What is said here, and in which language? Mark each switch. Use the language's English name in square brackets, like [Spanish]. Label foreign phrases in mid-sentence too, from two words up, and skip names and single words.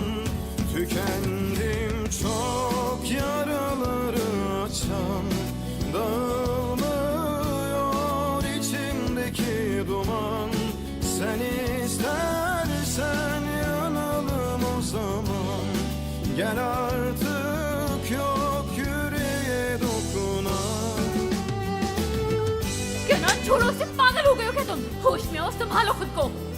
[Turkish] Tükendim çok, yaraları açan, dağılmıyor içimdeki duman. Sen istersen yanalım o zaman. Gel artık, yok yüreğe dokunan. [Hindi] केनान छोड़ो, सिर्फ पागल हो गए हो क्या तुम? होश में आओ, संभालो खुद को।